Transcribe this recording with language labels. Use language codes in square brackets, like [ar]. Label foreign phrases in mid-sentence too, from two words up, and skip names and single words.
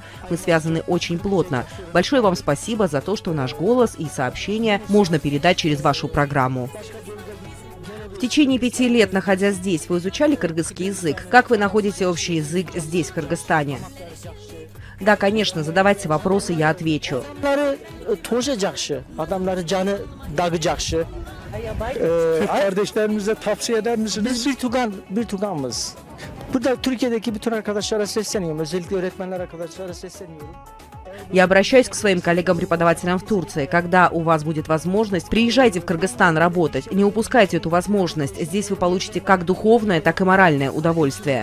[ru] Мы связаны очень плотно. Большое вам спасибо за то, что наш голос и сообщения можно передать через вашу программу. В течение 5 лет, находясь здесь, вы изучали кыргызский язык. Как вы находите общий язык здесь, в Кыргызстане? Да, конечно, задавайте вопросы, я отвечу. [tr] Kardeşlerimize tavsiye eder misiniz? Biz bir tuganımız. Burada Türkiye'deki bütün arkadaşlara sesleniyorum. Özellikle öğretmenler arkadaşlara sesleniyorum. [ru] Я обращаюсь к своим коллегам-преподавателям в Турции. Когда у вас будет возможность, приезжайте в Кыргызстан работать. Не упускайте эту возможность. Здесь вы получите как духовное, так и моральное удовольствие.